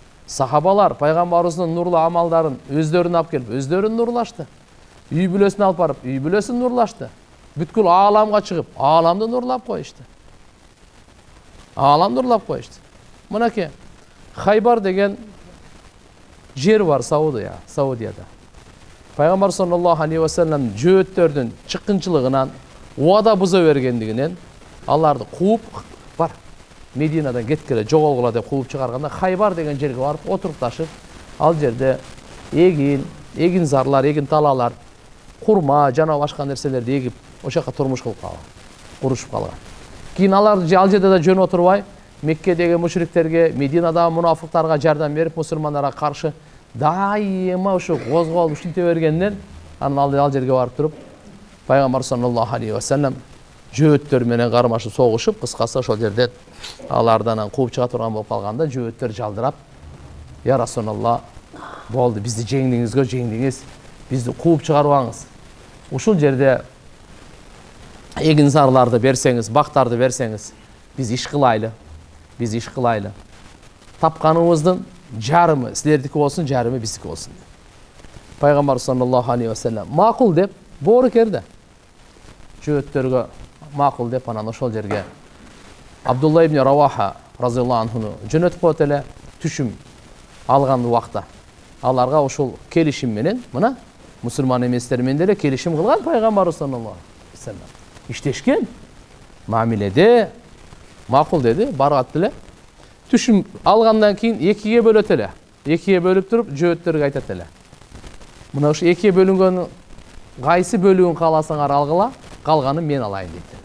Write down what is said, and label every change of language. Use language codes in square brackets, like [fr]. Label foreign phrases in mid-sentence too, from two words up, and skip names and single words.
[ky] Сахабалар пайгамбарыбыздын нурлуу амалдарын өздөрүнө алып келип, өздөрүн нурлашты. үй бүлөсүн алып барып үй бүлөсүн нурлашты. Бүткүл ааламга чыгып ааламды нурлап коюшту. Ааламды нурлап коюшту. Мынакей Хайбар деген жер бар Саудияда. Пайгамбар [ar] صلى الله عليه وسلم [ky] жөөттөрдүн чыккынчылыгынан, уада буза бергендигинен аларды кууп бар. Мединадан кеткеле жоголгула деп кууп чыгарганда Хайбар деген жерге барып отурупташып, ал жерде эгин зарлар, эгин талалар, курма, жана башка нерселерди эгип, ошол жака турмуш кылып калган, курушуп калган. Кийин алар ал жерде да жөн отурбай, Меккедеги мушриктерге, Мединадагы мунафыктарга жардам берип, мусулмандарга каршы дайыма ушу козголуп ушинте бергенден, анан ал жерге барып туруп, Пайгамбар [ar] صلى الله عليه وسلم [ky] жөөттөр менен кармашып согушуп, кыскасы ошол жерде алардан кууп чыга турган болуп калганда, жөөттөр жалдырап, [ar] "يا رسول الله, [ky] болду, бизди жеңдиңиз, бизди кууп чыгарбаңыз. Ушул жерде эгин зарларды берсеңиз, бактарды берсеңиз, биз иш кылайлы. Тапканыбыздын жарымы силердики болсун, жарымы биздики болсун." Пайгамбар [ar] صلى الله عليه وسلم [ky] макул деп боору керди. Жөөттөргө макул деп анан ошол жерге Абдулла ибн Раваха [ar] رضي الله عنه [ky] жөнөтүп коет эле. Түшүм алган убакта аларга ошол келишим менен, мына мусулман эместер менен деле келишим кылган Пайгамбар [ar] صلى الله عليه وسلم. [ky] Иштешкен мамиледе макул деди, барат эле. Түшүм алгандан кийин экиге бөлөт эле. Экиге бөлүп туруп жөөттөргө айтат эле. Мына ушу экиге бөлүнгөн кайсы бөлүгүн кааласаңар алгыла, калганын мен алайын дейт эле.